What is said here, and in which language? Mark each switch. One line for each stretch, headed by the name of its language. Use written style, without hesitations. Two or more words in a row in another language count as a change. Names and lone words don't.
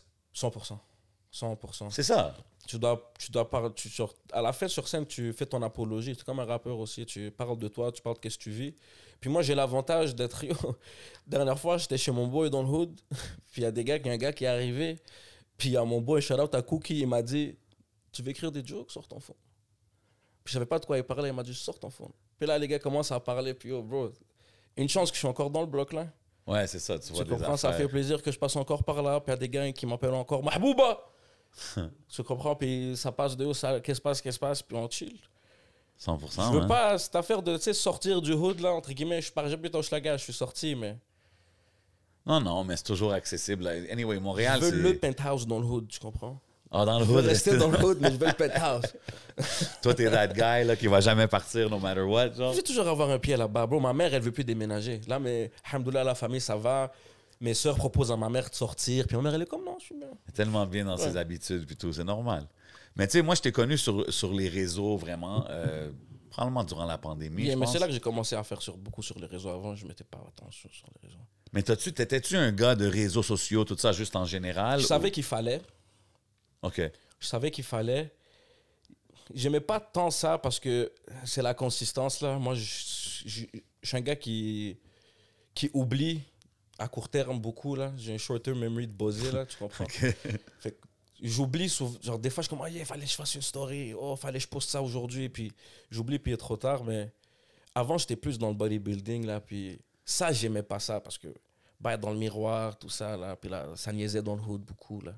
French: 100%. 100%. C'est ça. À la fin, sur scène, tu fais ton apologie. Tu es comme un rappeur aussi. Tu parles de toi, tu parles de qu'est-ce que tu vis. Puis moi, j'ai l'avantage d'être... Dernière fois, j'étais chez mon boy dans le hood. Puis il y a un gars qui est arrivé. Puis il y a mon boy, shout out à Cookie, il m'a dit, tu veux écrire des jokes, sors ton phone. Puis je savais pas de quoi il parlait. Il m'a dit, sors ton phone. Puis là, les gars commencent à parler. Puis oh, bro, une chance que je suis encore dans le bloc, là. Ouais, c'est ça, tu vois Tu des comprends? Ça affaires. fait plaisir que je passe encore par là. Puis il y a des gars qui m'appellent encore Mahbouba. Tu comprends? Puis ça passe de haut, ça, qu'est-ce qui se passe? Puis on chill. 100%. Je veux hein. pas cette affaire de sortir du hood, là, entre guillemets. J'habite au Schlaga, je suis sorti, mais. Non, mais c'est toujours accessible. Anyway, Montréal, Je veux le c'est. penthouse dans le hood, tu comprends? Ah, dans le Je veux hood, rester dans le hood, mais je veux le penthouse. toi, t'es
English: that guy
French: là, qui va jamais partir
English: no matter what.
French: Genre. Je vais toujours avoir un pied là-bas, bro. Ma mère, elle veut plus déménager. Là, mais, alhamdoulilah, la famille, ça va. Mes sœurs proposent à ma mère de sortir. Puis ma mère, elle est comme, non, je suis bien. Tellement bien dans ses habitudes puis tout, c'est normal. Mais tu sais, moi, je t'ai connu sur les réseaux vraiment, probablement durant la pandémie. Yeah, je mais pense. c'est là que j'ai commencé à faire beaucoup sur les réseaux. Avant, je mettais pas attention sur les réseaux. Mais t'étais-tu un gars de réseaux sociaux, tout ça, juste en général? Je savais qu'il fallait. OK. Je savais qu'il fallait. J'aimais pas tant ça parce que c'est la consistance, là. Moi, je suis un gars qui oublie à court terme beaucoup, là. J'ai un
English: short-term memory
French: de bosser, là, tu comprends? Fait que j'oublie, genre, des fois, je suis comme,
English: oh, yeah,
French: fallait que je fasse une story. Oh, fallait que je poste ça aujourd'hui. Puis j'oublie, puis il est trop tard. Mais avant, j'étais plus dans le bodybuilding, là. Puis ça, j'aimais pas ça parce que, bah, être dans le miroir, tout ça, là. Puis là, ça niaisait dans le hood beaucoup, là.